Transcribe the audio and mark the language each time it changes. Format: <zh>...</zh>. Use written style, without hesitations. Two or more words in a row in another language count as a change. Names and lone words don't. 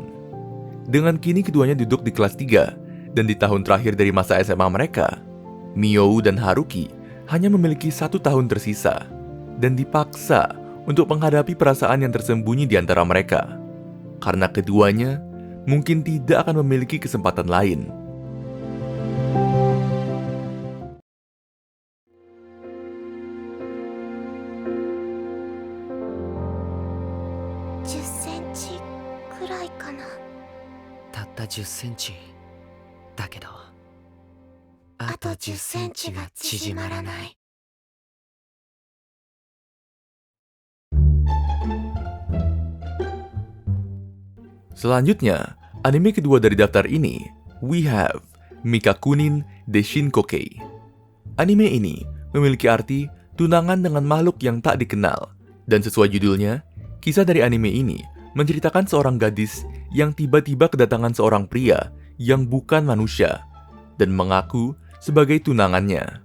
<id>Dengan kini keduanya duduk di kelas 3, dan di tahun terakhir dari masa SMA mereka, Mio dan Haruki hanya memiliki 1 tahun tersisa, dan dipaksa untuk menghadapi perasaan yang tersembunyi di antara mereka. Karena keduanya mungkin tidak akan memiliki kesempatan lain.</id> <ja>Taった10センチだけど、あと10センチが縮まらない。</ja> <id>Selanjutnya, anime kedua dari daftar ini,</id> <en>we have Mikakunin de Shinkokei.</en> <id>Anime ini memiliki arti tunangan dengan makhluk yang tak dikenal, dan sesuai judulnya, kisah dari anime ini menceritakan seorang gadis yang tiba-tiba kedatangan seorang pria yang bukan manusia dan mengaku sebagai tunangannya.</id>